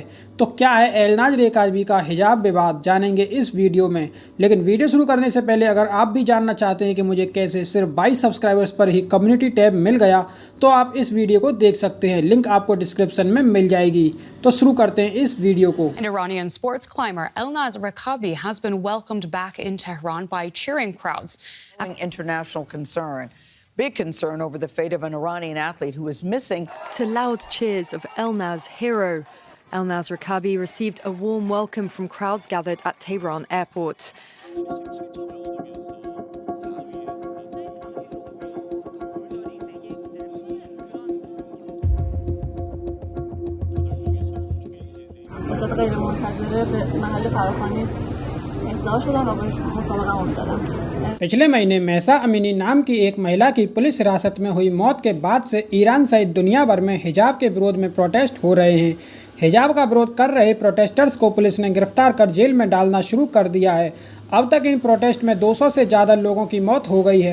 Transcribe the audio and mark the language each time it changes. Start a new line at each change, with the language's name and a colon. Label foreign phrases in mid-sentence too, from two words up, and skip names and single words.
Hindi: तो क्या है एलनाज रेकाबी का हिजाब विवाद, जानेंगे इस वीडियो में। लेकिन वीडियो शुरू करने से पहले अगर आप भी जानना चाहते हैं कि मुझे कैसे सिर्फ 22 सब्सक्राइबर्स पर ही
English: community tab
Hindi: मिल गया, तो आप इस वीडियो को देख सकते हैं। लिंक आपको डिस्क्रिप्शन में मिल जाएगी। तो शुरू करते हैं इस वीडियो को।
English: Iranian sports climber Elnaz Rekabi has been welcomed back in Tehran by cheering crowds. International concern. Big concern over the fate of an Iranian athlete who is missing. To loud cheers of Elnaz hero. Elnaz Rekabi received a warm welcome from crowds gathered at Tehran airport.
Persian: وسط غیرمنتظره به محل فراخوانی احضار شدم و به مسابقه امیدوارم.
Hindi: पिछले महीने महसा अमीनी नाम की एक महिला की पुलिस हिरासत में हुई मौत के बाद से ईरान सहित दुनिया भर में हिजाब के विरोध में प्रोटेस्ट हो रहे हैं। हिजाब का विरोध कर रहे प्रोटेस्टर्स को पुलिस ने गिरफ्तार कर जेल में डालना शुरू कर दिया है। अब तक इन प्रोटेस्ट में 200 से ज़्यादा लोगों की मौत हो गई है।